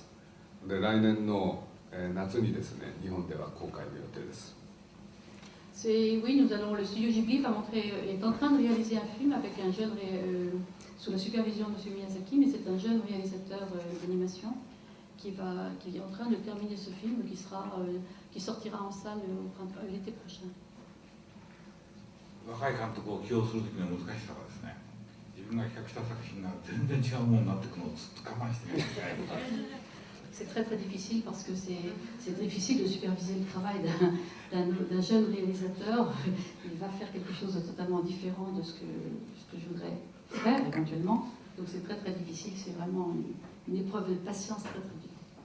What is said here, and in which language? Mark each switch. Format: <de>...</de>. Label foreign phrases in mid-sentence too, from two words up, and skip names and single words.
<ja>で、来年の、夏にですね、日本では公開の予定です。</ja> <fr>Oui, le studio Ghibli est en train de réaliser un film avec un jeune, sous la supervision de M. Miyazaki, mais c'est un jeune réalisateur d'animation qui est en train de terminer ce film qui sortira en salle l'été prochain.</fr> <ja>若い監督を起用するときの難しさはですね、自分が企画した作品が全然違うものになっていくのをずっと我慢してるんですね。</ja> <fr>C'est très très difficile parce que c'est difficile de superviser le travail d'un jeune réalisateur. Il va faire quelque chose de totalement différent de ce que je voudrais faire éventuellement. Donc c'est très très difficile, c'est vraiment une épreuve de patience très très dure.</fr>